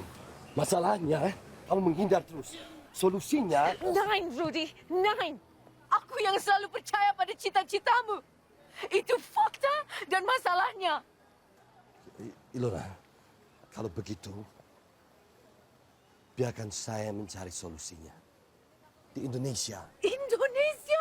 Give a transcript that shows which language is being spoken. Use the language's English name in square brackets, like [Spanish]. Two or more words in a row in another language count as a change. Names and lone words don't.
[Indonesian] Masalahnya, kamu menghindar terus. Solusinya... [German] Nein, Rudy, nein. [Indonesian] Aku yang selalu percaya pada cita-citamu. Itu fakta dan masalahnya. Ilona, kalau begitu, biarkan saya mencari solusinya. Di Indonesia. Indonesia?